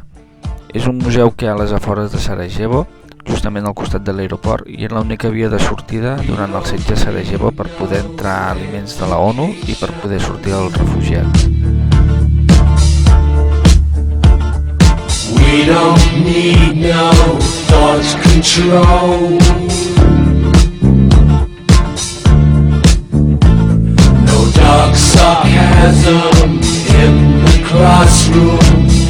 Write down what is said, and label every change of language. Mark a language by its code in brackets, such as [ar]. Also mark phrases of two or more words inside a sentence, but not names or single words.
[ca] És un museu que hi ha a les afores de Sarajevo, justament al costat de l'aeroport, i és l'única via de sortida durant el setge a Sarajevo per poder entrar aliments de la ONU i per poder sortir els refugiats. [en] We don't need no thought control, no dark sarcasm in the classroom.